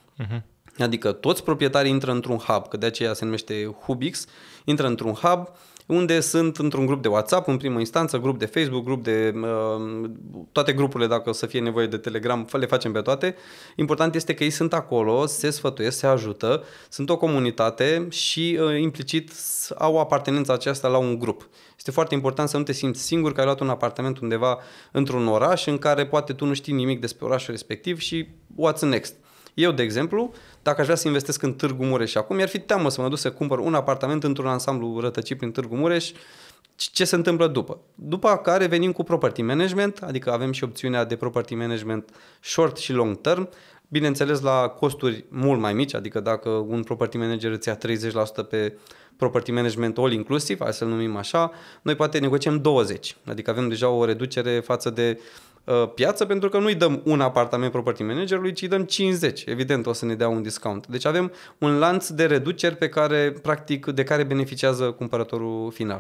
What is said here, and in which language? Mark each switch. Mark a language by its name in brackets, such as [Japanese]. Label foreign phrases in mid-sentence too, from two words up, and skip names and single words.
[Romanian] Adică toți proprietarii intră într-un hub, că de aceea se numește Hubix, intră într-un hub unde sunt într-un grup de WhatsApp, în primă instanță, grup de Facebook, grup de toate grupurile, dacă o să fie nevoie de Telegram, le facem pe toate. Important este că ei sunt acolo, se sfătuiesc, se ajută, sunt o comunitate și implicit au apartenența aceasta la un grup. Este foarte important să nu te simți singur că ai luat un apartament undeva într-un oraș în care poate tu nu știi nimic despre orașul respectiv și [English] what's next. [Romanian] Eu, de exemplu, dacă aș vrea să investesc în Târgu Mureș acum, mi-ar fi teamă să mă duc să cumpăr un apartament într-un ansamblu rătăcit prin Târgu Mureș, ce se întâmplă după. După care venim cu [English] property management, [Romanian] adică avem și opțiunea de [English] property management [Romanian] short și [English] long term, [Romanian] bineînțeles la costuri mult mai mici, adică dacă un [English] property manager [Romanian] îți ia 30% pe [English] property management all [Romanian] inclusiv, hai să-l numim așa, noi poate negociem 20%, adică avem deja o reducere față de piață, pentru că nu-i dăm un apartament [English] property managerului, [Romanian] ci îi dăm 50. Evident o să ne dea un discount. Deci avem un lanț de reduceri de care beneficiază cumpărătorul final.